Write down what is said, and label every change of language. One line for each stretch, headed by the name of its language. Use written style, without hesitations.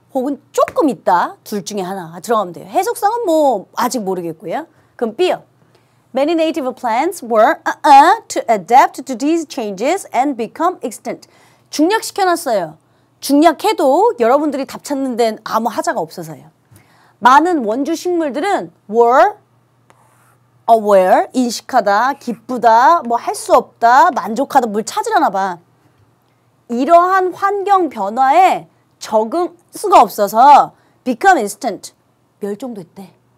Korean: 혹은 조금 있다? 둘 중에 하나 들어가면 돼요. 해석상은 아직 모르겠고요. 그럼 B요.
English: Many native plants were to adapt to these changes and become extinct.
Korean: 중략시켜놨어요. 중략해도 여러분들이 답 찾는 데는 아무 하자가 없어서요. 많은 원주 식물들은
English: were aware,
Korean: 인식하다, 기쁘다, 할 수 없다, 만족하다, 뭘 찾으려나 봐. 이러한 환경 변화에 적응 수가 없어서
English: become extinct,
Korean: 멸종됐대.